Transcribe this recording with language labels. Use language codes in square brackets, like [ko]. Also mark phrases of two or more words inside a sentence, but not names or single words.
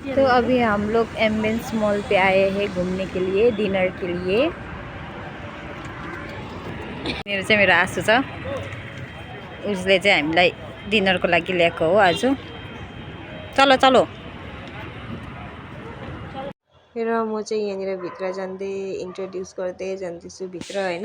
[hi] अभी हम लोग एम्बियंस मॉल पे आए हैं घूमने के लिए, डिनर के लिए। [ne] मेरो आसु छ, उसले चाहिँ हामीलाई डिनरको लागि ल्याएको हो आज। [hi] चलो चलो। [ne] र म चाहिँ यहाँनिर भित्र जाँदै इन्ट्रोड्युस गर्दै जाँदैछु भित्र होइन।